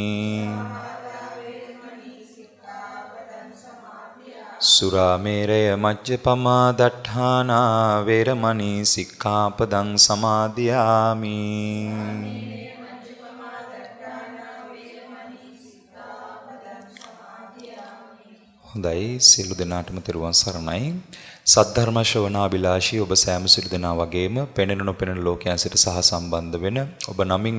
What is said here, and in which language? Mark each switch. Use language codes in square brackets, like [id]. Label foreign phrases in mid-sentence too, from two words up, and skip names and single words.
[pi] สุราเมรยมัจจปมาดัฏฐานาเวรมณีสิกขาปดังสมาธิยามิ හොඳයි [si] සියලු දෙනාටම තෙරුවන් සරණයි සද්ධර්ම ශ්‍රවණාබිලාෂී ඔබ සෑම සියලු දෙනා වගේම පෙනෙන නොපෙනෙන ලෝකයන් සිට සහ සම්බන්ධ වෙන ඔබ නමින්